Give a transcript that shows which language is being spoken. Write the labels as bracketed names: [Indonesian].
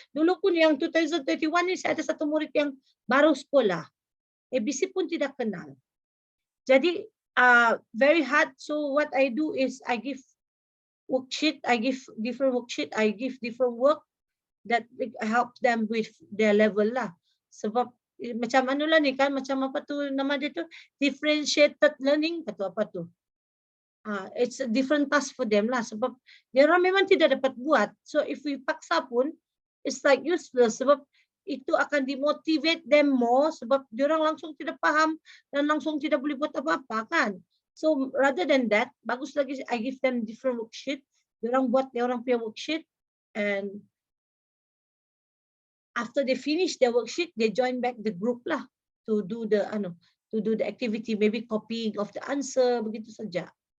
[Malay] Dulu pun yang 2021 ni saya ada satu murid yang baru sekolah. ABC pun tidak kenal. Jadi [English] very hard. So what I do is I give worksheet, I give different worksheet, I give different work that help them with their level lah. [Malay] Sebab macam lah ni kan, macam apa tu nama dia tu, differentiated learning atau apa tu. [English] It's a different task for them lah. [Malay] Sebab dia orang memang tidak dapat buat. [English] So if we paksa pun, it's like useless. [Malay] Sebab itu akan demotivate them more. Sebab dia orang langsung tidak faham dan langsung tidak boleh buat apa-apa kan. [English] So rather than that, [Malay] bagus lagi [English] I give them different worksheet. [Malay] Diorang buat dia orang punya worksheet, [English] and after they finish their worksheet, they join back the group lah to do the activity, maybe copying of the answer, begitu saja.